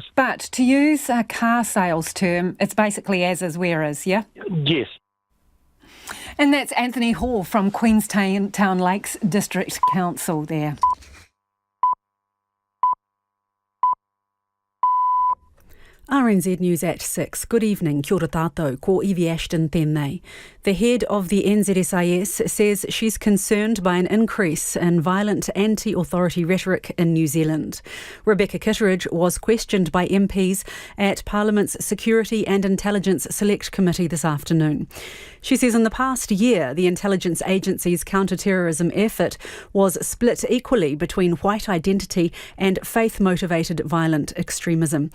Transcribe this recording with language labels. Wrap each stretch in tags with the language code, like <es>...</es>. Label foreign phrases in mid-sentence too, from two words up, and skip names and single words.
<en>But to use a car sales term, it's basically as is, where is, yeah? Yes. And that's Anthony Hall from Queenstown Lakes District Council there. RNZ News at 6. Good evening,</en> <mi>kia ora tātou, ko Evie Ashton tēnei.</mi> <en>The head of the NZSIS says she's concerned by an increase in violent anti-authority rhetoric in New Zealand. Rebecca Kitteridge was questioned by MPs at Parliament's Security and Intelligence Select Committee this afternoon. She says in the past year, the intelligence agency's counter-terrorism effort was split equally between white identity and faith-motivated violent extremism.</en>